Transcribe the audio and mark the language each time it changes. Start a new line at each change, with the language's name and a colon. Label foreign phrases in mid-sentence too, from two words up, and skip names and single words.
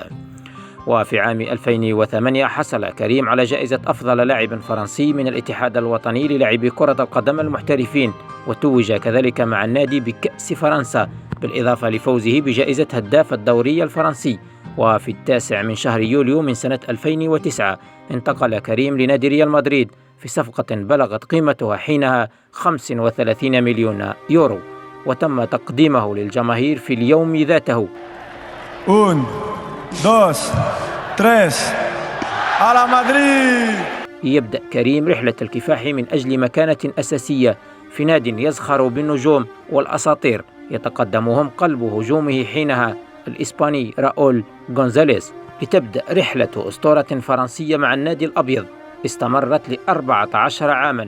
Arabic: وفي عام 2008 حصل كريم على جائزة أفضل لاعب فرنسي من الاتحاد الوطني للاعبي كرة القدم المحترفين، وتوج كذلك مع النادي بكأس فرنسا، بالإضافة لفوزه بجائزة هداف الدوري الفرنسي. وفي 9 من شهر يوليو من سنة 2009 انتقل كريم لنادي ريال مدريد في صفقة بلغت قيمتها حينها 35 مليون يورو، وتم تقديمه للجماهير في اليوم ذاته.
Spanish: Un, dos, tres, a la Madrid.
Arabic: يبدأ كريم رحلة الكفاح من أجل مكانة أساسية في ناد يزخر بالنجوم والأساطير، يتقدمهم قلب هجومه حينها الإسباني راؤول غونزاليز، لتبدأ رحلة أسطورة فرنسية مع النادي الأبيض استمرت ل14 عاما.